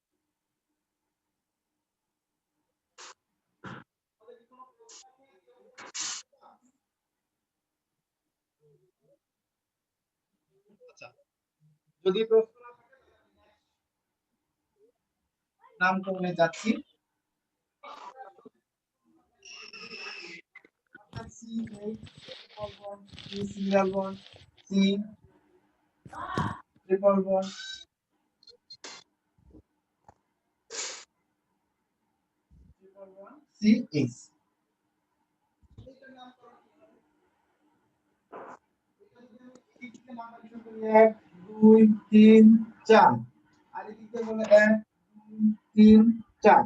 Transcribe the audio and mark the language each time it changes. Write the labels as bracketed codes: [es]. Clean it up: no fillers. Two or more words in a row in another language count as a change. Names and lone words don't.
[bn] আচ্ছা, যদি প্রশ্ন না থাকে নামকরণে যাচ্ছি। [en] CH triple bond, C single bond, C triple bond, CH। [bn] এক দুই তিন চার, আর এদিকে বলে 1 2 3 4।